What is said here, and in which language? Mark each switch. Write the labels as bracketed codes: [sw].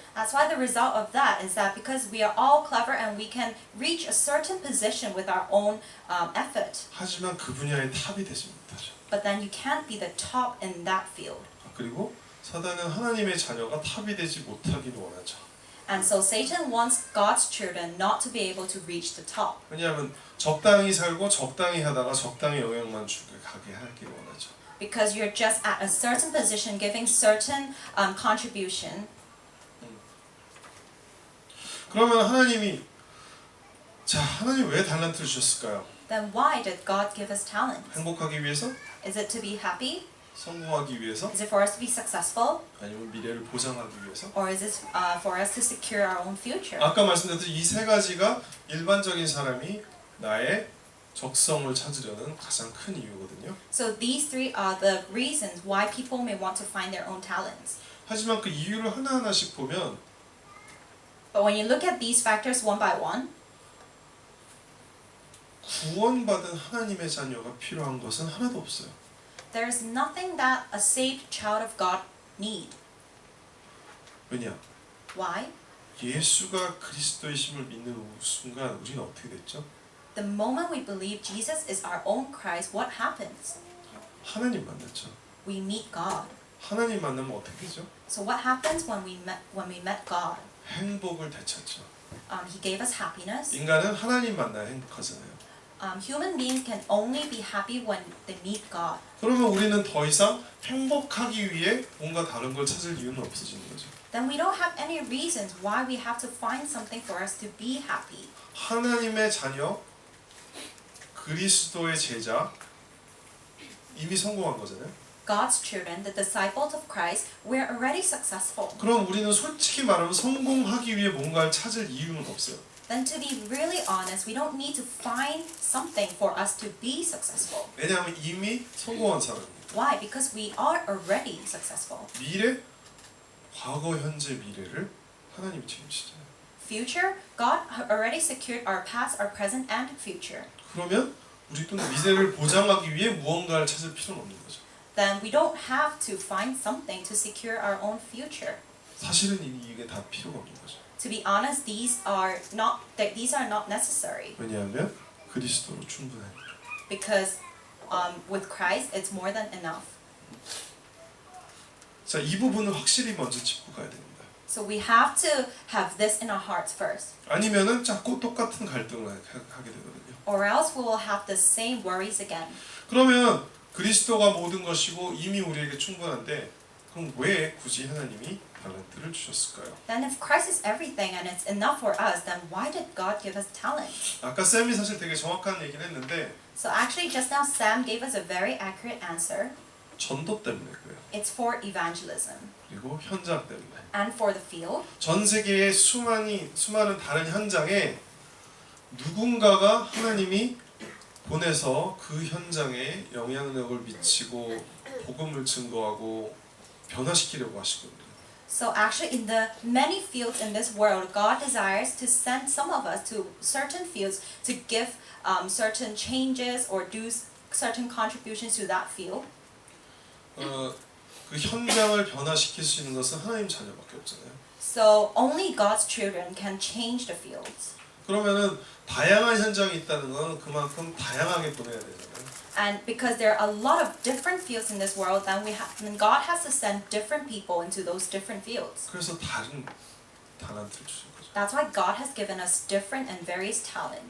[en] That's why the result of that is that because we are all clever and we can reach a certain position with our own effort. [ko] 하지만 그 분야의 탑이 되지 못하죠. [en] But then you can't be the top in that field. [ko] 그리고 사단은 하나님의 자녀가 탑이 되지 못하기를 원하죠. [en] And so Satan wants God's children not to be able to reach the top. [ko] 왜냐하면 적당히 살고 적당히 하다가 적당히 영향만 주게 가게 하기를 원하죠. [en] Because you're just at a certain position, giving certain contribution. [ko] 그러면 하나님 왜 달란트를 주셨을까요? [en] Then why did God give us talent? [ko] 행복하기 위해서? [en] Is it to be happy? [ko] 성공하기 위해서? [en] Is it for us to be successful? [ko] 아니면 미래를 보장하기 위해서? [en] Or is it for us to secure our own future? [ko] 아까 말씀드렸듯이 이 세 가지가 일반적인 사람이 나의 적성을 찾으려는 가장 큰 이유거든요. [en] So these three are the reasons why people may want to find their own talents. [ko] 하지만 그 이유를 하나하나씩 보면 [en] But when you look at these factors one by one, [ko] 구원받은 하나님의 자녀가 필요한 것은 하나도 없어요. [en] there is nothing that a saved child of God need. [ko] 왜냐? [en] Why? [ko] 예수가 그리스도이심을 믿는 순간 우리는 어떻게 됐죠? [en] The moment we believe Jesus is our own Christ, what happens? [ko] 하나님 만났죠. [en] We meet God. [ko] 하나님 만나면 어떻게 되죠? [en] So what happens when we met God? [ko] 행복을 되찾죠. [en] He gave us happiness. [ko] 인간은 하나님 만나야 행복하잖아요. [en] Human beings can only be happy when they meet God. [ko] 그러면 우리는 더 이상 행복하기 위해 뭔가 다른 걸 찾을 이유는 없어지는 거죠. [en] Then we don't have any reasons why we have to find something for us to be happy. [ko] 하나님의 자녀, 그리스도의 제자, 이미 성공한 거잖아요. [en] God's children, the disciples of Christ, we're already successful. [ko] 그럼 우리는 솔직히 말하면 성공하기 위해 뭔가를 찾을 이유는 없어요. [en] Then to be really honest, we don't need to find something for us to be successful. [ko] 왜냐하면 이미 성공한 사람입니다. [en] Why? Because we are already successful. [ko] 미래, 과거, 현재, 미래를 하나님이 책임지잖아요. [en] Future, God already secured our past, our present, and future. [ko] 그러면 우리도 미래를 보장하기 위해 무언가를 찾을 필요는 없는 거죠. [en] Then we don't have to find something to secure our own future. [ko] 사실은 이게 다 필요가 없는 거죠. [en] To be honest, these are not necessary. [ko] 왜냐하면 그리스도로 충분하니까. [en] Because with Christ, it's more than enough. [ko] 자, 이 부분을 확실히 먼저 짚고 가야 됩니다. [en] So we have to have this in our hearts first. [ko] 아니면은 자꾸 똑같은 갈등을 하게 되거든요. [en] Or else we will have the same worries again. [ko] 그러면 그리스도가 모든 것이고 이미 우리에게 충분한데 그럼 왜 굳이 하나님이 달란트를 주셨을까요? [en] Then if Christ is everything and it's enough for us, then why did God give us talent? [ko] 아까 쌤이 사실 되게 정확한 얘기를 했는데 [en] So actually just now Sam gave us a very accurate answer. [ko] 전도 때문에 그래요. [en] It's for evangelism [ko] 그리고 현장 때문에. [en] and for the field. [ko] 전 세계의 수많은 다른 현장에 누군가가 하나님이 보내서 그 현장에 영향력을 미치고 복음을 증거하고 변화시키려고 하시거든요. [en] So actually in the many fields in this world, God desires to send some of us to certain fields to give certain changes or do certain contributions to that field. [ko] 그 현장을 변화시킬 수 있는 것은 하나님 자녀밖에 없잖아요. [en] So only God's children can change the fields. [ko] 그러면은 다양한 현장이 있다는 건 그만큼 다양하게 보내야 되잖아요. [en] And because there are a lot of different fields in this world, then God has to send different people into those different fields. [ko] 그래서 다른 달란트를 주신 거죠. [en] That's why God has given us different and various talents.